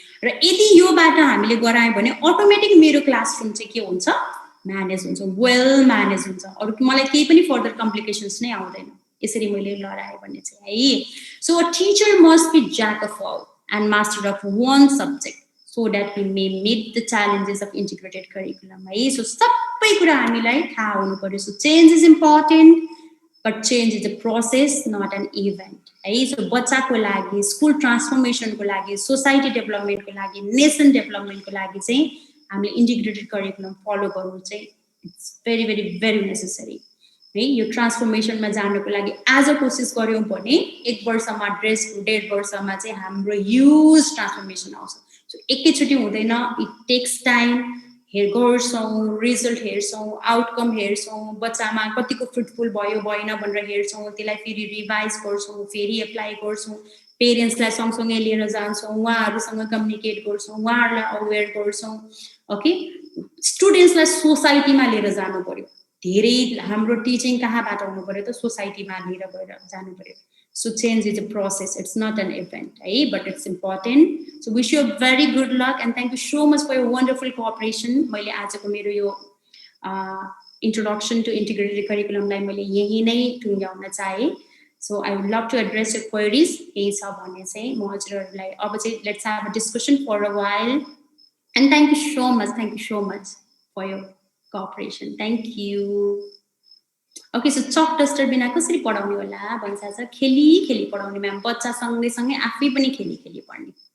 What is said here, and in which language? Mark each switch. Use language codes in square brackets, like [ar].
[ne] र यदि योबाट हामीले गरायौँ भने अटोमेटिक मेरो क्लासरुम चाहिँ के हुन्छ म्यानेज हुन्छ वेल म्यानेज हुन्छ अरू मलाई केही पनि फर्दर कम्प्लिकेसन्स नै आउँदैन यसरी मैले लडाएँ भने चाहिँ है [en] So a teacher must be jack of all and master of one subject so that we may meet the challenges of integrated curriculum. [ne] So sabai kura हामीलाई थाहा हुनु पर्यो. [en] So change is important, but change is a process, not an event. [ne] So बच्चाको लागि, school transformation को लागि, society development को लागि, nation development को लागि चाहिँ हामीले integrated curriculum follow गर्नु चाहिँ [en] it's very very very necessary. [ne] यो ट्रान्सफर्मेसनमा जानको लागि आज कोसिस गर्यौं भने 1 वर्षमा 1.5 वर्षमा चाहिँ हाम्रो ह्युज ट्रान्सफर्मेसन आउँछ. सो एकैचोटी हुँदैन. [en] It takes time. [ne] गर्छौं, रिजल्ट हेर्छौं, आउटकम हेर्छौं, बच्चामा कतिको फ्रुटफुल भयो भएन भनेर हेर्छौं, त्यसलाई फेरि रिभाइज गर्छौं, फेरि एप्लाई गर्छौं, पेरेन्ट्सलाई सँगसँगै लिएर जान्छौं, उहाँहरुसँग कम्युनिकेट गर्छौं, उहाँहरुलाई अवेयर गर्छौं. ओके, स्टुडेन्ट्सलाई सोसाइटीमा लिएर जानु पर्यो. धेरै हाम्रो टिचिङ कहाँबाट आउनु पर्यो त सोसाइटीमा लिएर गएर जानु पर्यो. [en] So change is a process, it's not an event, but it's important. So wish you a very good luck and thank you so much for your wonderful cooperation. [ne] मैले आजको मेरो यो introduction to integrated curriculum लाई मैले यही नै टुङ्ग्याउन चाहे. [en] So I would love to address your queries. [ne] यही छ भने चाहिँ म हजुरहरुलाई अब चाहिँ [en] let's have a discussion for a while. And thank you so much for your cooperation. Thank you. Okay, so [ne] chalk duster बिना कसरी पढाउने होला भन्छ छ. खेली पढाउने म्याम. बच्चा सँगै आफै पनि खेली पढ्ने.